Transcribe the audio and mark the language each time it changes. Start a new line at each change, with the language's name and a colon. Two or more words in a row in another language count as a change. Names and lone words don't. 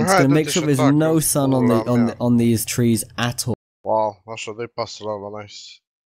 English: Just
Romanian: Hai,
English: going to make
Romanian: dă-te
English: sure
Romanian: și
English: there's
Romanian: atacă
English: no
Romanian: în
English: sun
Romanian: pula mea.
English: on these trees at all.
Romanian: Wow, așa, dă-i pasul ăla, nice.